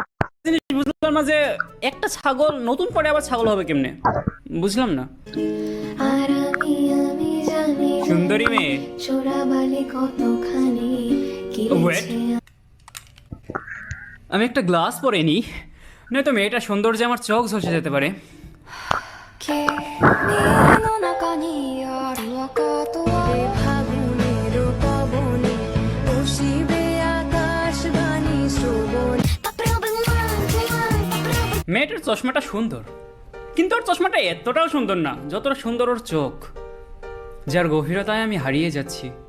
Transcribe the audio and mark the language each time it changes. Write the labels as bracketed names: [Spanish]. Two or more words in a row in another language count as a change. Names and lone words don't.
[Bangla] জিনিস বুঝলাম না, যে একটা ছাগল নতুন করে আবার ছাগল হবে কেমনে, বুঝলাম না। আর আমি জানি সুন্দরী মেয়ে। চোরাবালি কতখানি Wait. আমি একটা গ্লাস পরে নি, নয়তো মেয়েটা সৌন্দর্যে আমার চোখ ঝলসে যেতে পারে। [Japanese] 君の中にある赤とは [Bangla] ফাগুনের পবনে বসিবে আকাশবাণী শ্রবণ। মেয়েটার চশমাটা সুন্দর, কিন্তু ওর চশমাটা এতটাও সুন্দর না যতটা সুন্দর ওর চোখ, যার গভীরতায় আমি হারিয়ে যাচ্ছি।